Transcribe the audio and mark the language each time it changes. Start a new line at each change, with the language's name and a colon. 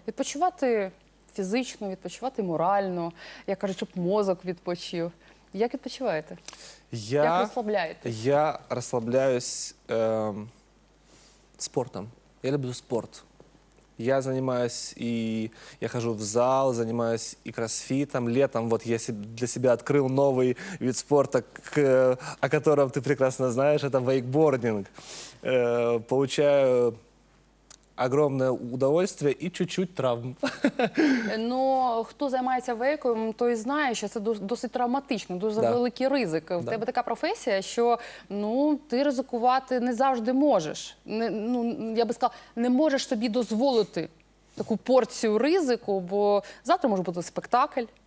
Ukrainian: Відпочивати фізично, відпочивати морально, як кажуть, щоб мозок відпочив. Як відпочиваєте? Як розслабляєте?
Russian: Я расслабляюсь спортом. Я люблю спорт. Я занимаюсь я хожу в зал, занимаюсь и кроссфитом. Летом вот я для себя открыл новый вид спорта, о котором ты прекрасно знаешь, это вейкбординг. Получаю огромное удовольствие и чуть-чуть травм.
Ukrainian: Ну, хто займається вейком, той знає, що це досить травматично, дуже
Russian: Да.
Ukrainian: великий ризик. В тебе така професія, що ну, ти ризикувати не завжди можеш. Ну, я би сказала, не можеш собі дозволити таку порцію ризику, бо завтра може бути спектакль,